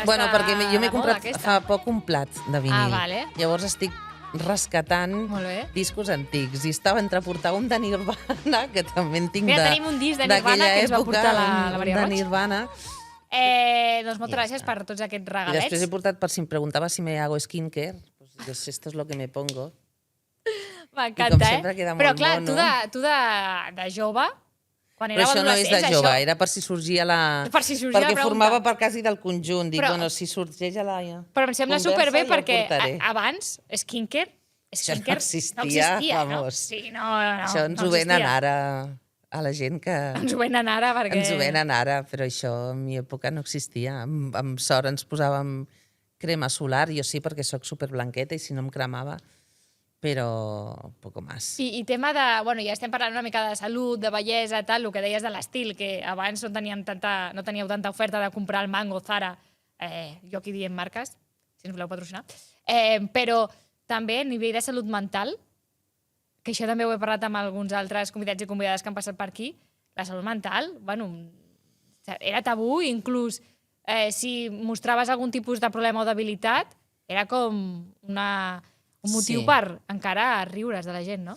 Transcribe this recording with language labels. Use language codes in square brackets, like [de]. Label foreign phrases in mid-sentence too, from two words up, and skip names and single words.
[ca] perquè jo m'he comprat fa poc un plat de vinil. Vale. Llavors estic rescatant discos antics. I estava entre portar un de Nirvana, que també en tinc tenim un disc de Nirvana que ens va portar la Maria Roig. De Nirvana. Doncs moltes gràcies per tots aquests regalets. I després he portat, per si em preguntava si [es] me hago skincare, pues esto es lo que me pongo. [ca] M'encanta, Però clar, tu de jove, quan era adolescent... Però això no és de jove, era per si sorgia la... Perquè formava part quasi del conjunt. Dic, bueno, si sorgeix a la... Però em sembla superbé perquè abans, skincare no existia, vamos. Això ens ho venen ara a la gent que... Ens ho venen ara perquè... Ens ho venen ara, però això en mi època no existia. Amb sort ens posàvem crema solar, jo sí perquè sóc superblanqueta i si no em cremava, però [es] poco más. [ca] I tema de... Bueno, ja estem parlant una mica de salut, de bellesa, tal, el que deies de l'estil, que abans no teníeu tanta oferta de comprar el Mango, Zara, jo aquí diem marques, si ens voleu patrocinar, però també a nivell de salut mental, que això també ho he parlat amb alguns altres convidats i convidades que han passat per aquí, la salut mental, bueno, era tabú, inclús si mostraves algun tipus de problema o debilitat, era com un motiu per encara riure's de la gent, no?